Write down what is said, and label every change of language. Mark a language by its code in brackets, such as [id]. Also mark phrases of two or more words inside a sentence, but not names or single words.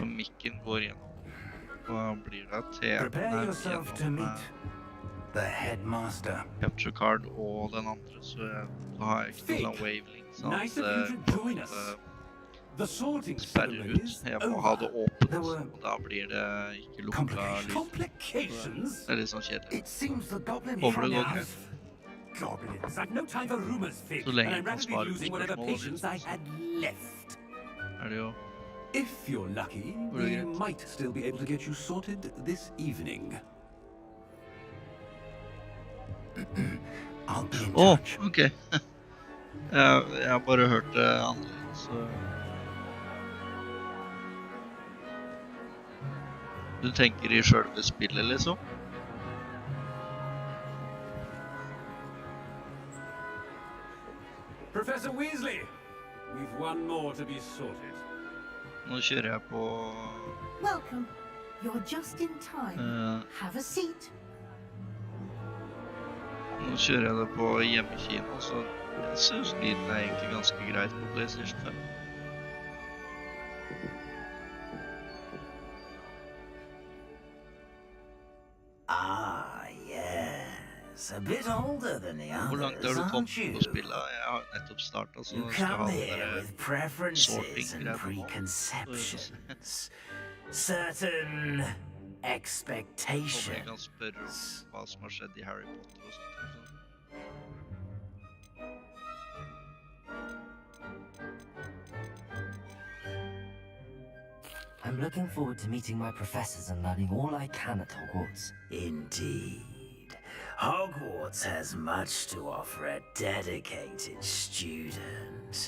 [no] Og mikken går gjennom. Hva blir det? [en] Prepare yourself to meet the headmaster. Capture card [no] og den andre, så har jeg ikke noen sånn wavelink, sånn at det sperrer ut. Jeg må ha det åpent, og da blir det ikke lukka lyd. Det er litt sånn kjedelig. Håper det går greit. Så lenge man svarer på spørsmålet. Er det jo... [en] If you're lucky, we might still be able to get you sorted this evening. [no] Ok. Jeg har bare hørt det annerledes, så... Du tenker i selve spillet, liksom? [en] Professor Weasley, we've one more to be sorted. [no] Nå kjører jeg på... [en] Welcome. You're just in time. Have a seat. [no] Nå kjører jeg det på hjemmekino, så jeg synes lyden er egentlig ganske greit på PlayStation 5. [en] Ah, yes. A bit older than the [no] Hvor langt har [en] others, [no] du [en] aren't [no] kommet [en] you? [no] på spillet? Jeg har nettopp startet, så [en] You [no] skal jeg ha [en] come [no] det [en] here [no] der [en] with preferences [no] sorting [en] and [no] greiene nå. [en] preconceptions. Certain [no] Håper jeg [en] expectations. [no] kan spørre om hva som har skjedd i Harry Potter og sånt. [en] I'm looking forward to meeting my professors and learning all I can at Hogwarts. Indeed. Hogwarts has much to offer a dedicated student.